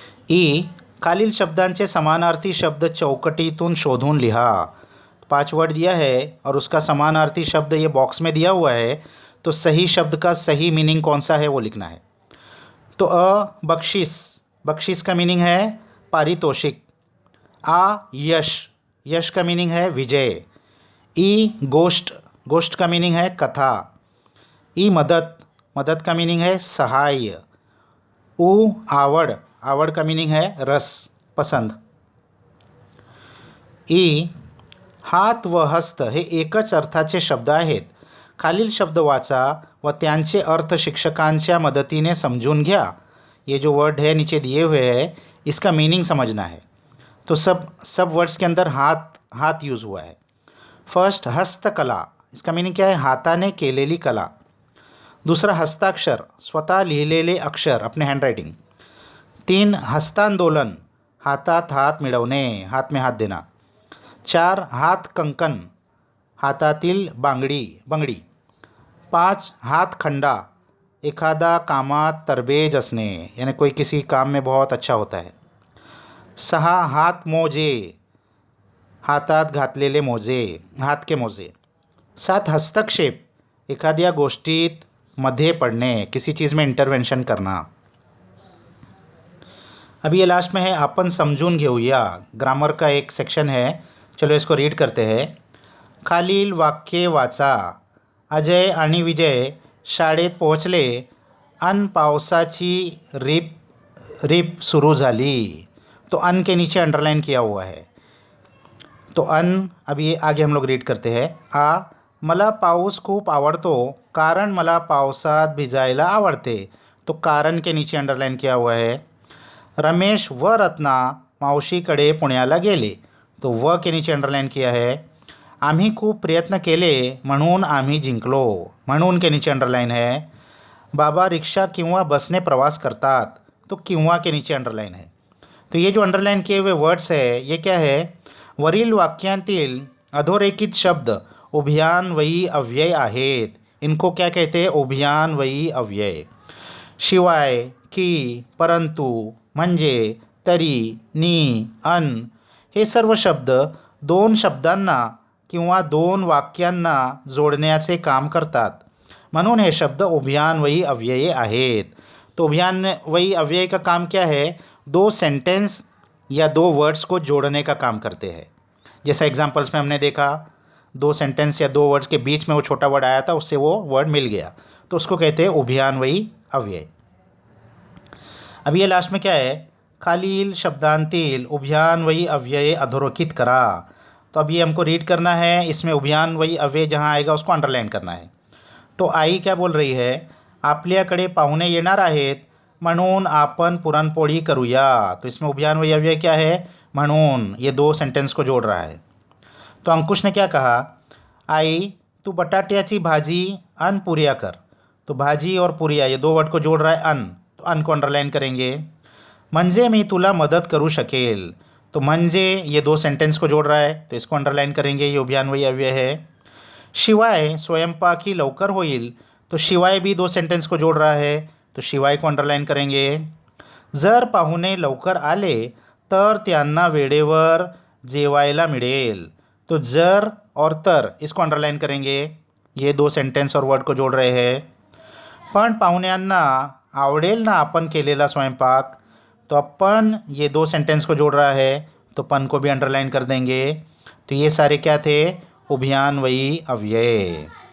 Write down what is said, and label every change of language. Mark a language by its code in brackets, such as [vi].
[mr] E खालील शब्दांचे समानार्थी शब्द चौकटीतून शोधून लिहा। [hi] 5 वर्ड दिया है और उसका समानार्थी शब्द ये बॉक्स में दिया हुआ है, तो सही शब्द का सही मीनिंग कौन सा है वो लिखना है। तो बख्शिश, बख्शिश का मीनिंग है पारितोषिक। यश, यश का मीनिंग है विजय। ई गोष्ट, गोष्ट का मीनिंग है कथा। ई मदद, मदद का मीनिंग है सहाय। आवड, आवड का मीनिंग है रस, पसंद। [mr] ई हात व हस्त हे एकच अर्थाचे शब्द आहेत, खालील शब्द वाचा व त्यांचे अर्थ शिक्षकांच्या मदतीने समजून घ्या। [hi] ये जो वर्ड है नीचे दिए हुए हैं इसका मीनिंग समझना है। तो सब वर्ड्स के अंदर हाथ, हाथ यूज़ हुआ है। फर्स्ट हस्तकला, इसका मीनिंग क्या है? [mr] हाथाने केलेली कला। दूसरा हस्ताक्षर, स्वतः लिहिलेले अक्षर, [hi] अपने हँडरायटिंग। [mr] 3 हस्तांदोलन, हातात हात मिळवणे, [hi] हात में हात देना। [mr] 4 हात कंकण, हातातील बांगडी, बंगडी। [hi] 5 हातखंडा, [mr] एखादा कामात तरबेज असणे, [hi] यानी कोई किसी काम में बहुत अच्छा होता है। [mr] 6 हात मोजे, हातात घातलेले मोजे, [hi] हात के मोजे। 7 हस्तक्षेप, [mr] एखाद्या गोष्टीत मध्ये पड़ने, [hi] किसी चीज़ में इंटरवेंशन करना। अभी ये लास्ट में है [mr] आपण समजून घेऊया, [hi] ग्रामर का एक सेक्शन है, चलो इसको रीड करते हैं। [mr] खालील वाक्ये वाचा। अजय आणि विजय शाळेत पोहोचले अन पावसाची रिप सुरू झाली। [hi] तो अन के नीचे अंडरलाइन किया हुआ है, तो अन अभी आगे हम लोग रीड करते हैं। [mr] मला पाऊस खूप आवडतो कारण मला पावसात भिजायला आवडते, [hi] तो कारण के नीचे अंडरलाइन किया हुआ है। [mr] रमेश व रत्ना मावशीकडे पुण्याला गेले, [hi] तो व के नीचे अंडरलाइन किया है। [mr] आम्ही खूप प्रयत्न केले म्हणून आम्ही जिंकलो, [hi] म्हणून के नीचे अंडरलाइन है। [mr] बाबा रिक्शा किंवा बसने प्रवास करतात, [hi] तो किंवा के नीचे अंडरलाइन है। तो ये जो अंडरलाइन किए हुए वर्ड्स है ये क्या है? [mr] वरील वाक्यांतील अधोरेखित शब्द उभयान्वयी अव्यय आहेत, [hi] इनको क्या कहते हैं? [mr] उभयान्वयी अव्यय। शिवाय, की, परंतु, म्हणजे, तरी, नी, अन हे सर्व शब्द 2 शब्दांना किंवा 2 वाक्यांना जोडण्याचे काम करतात, म्हणून हे शब्द उभयान्वयी अव्यय आहेत। [hi] तो उभयान्वयी अव्यय का काम क्या है? 2 सेंटेंस या 2 वर्ड्स को जोड़ने का काम करते हैं। जैसा एग्जाम्पल्स में हमने देखा, 2 सेंटेंस या 2 वर्ड्स के बीच में वो छोटा वर्ड आया था, उससे वो वर्ड मिल गया, तो उसको कहते हैं उभयान्वयी अव्यय। अब ये लास्ट में क्या है? [mr] खालील शब्दांतील उभयान्वयी अव्यय अधोरेखित करा। [hi] तो अब ये हमको रीड करना है, इसमें उभयान्वयी अव्यय जहाँ आएगा उसको अंडरलाइन करना है। तो आई क्या बोल रही है? [mr] आपल्याकडे पाहुणे येणार आहेत म्हणून आपण पुरणपोळी करूया। [hi] तो इसमें उभयान्वयी अव्यय क्या है? म्हणून, ये 2 सेंटेंस को जोड़ रहा है। तो अंकुश ने क्या कहा? [mr] आई तू बटाट्याची भाजी अन पुरिया कर। [hi] तो भाजी और पुरिया ये 2 वर्ड को जोड़ रहा है अन, तो अन को अंडरलाइन करेंगे। [mr] म्हणजे मी तुला मदत करू शकेल, [hi] तो म्हणजे ये 2 सेंटेंस को जोड़ रहा है, तो इसको अंडरलाइन करेंगे, ये उभयान्वयी अव्यय है। [mr] शिवाय स्वयंपाकी लवकर होईल, [hi] तो शिवाय भी 2 सेंटेंस को जोड़ रहा है, तो शिवाय को अंडरलाइन करेंगे। [mr] जर पाहुणे लवकर आले तर त्यांना वेळेवर जेवायला मिळेल। [hi] तो जर और तर इसको अंडरलाइन करेंगे, ये दो सेंटेंस और वर्ड को जोड़ रहे हैं। [mr] पण पाहुण्यांना आवडेल ना आपण केलेला स्वयंपाक, [hi] तो अपन ये दो सेंटेंस को जोड़ रहा है, तो पन को भी अंडरलाइन कर देंगे। तो ये सारे क्या थे, उभयान्वयी अव्यय।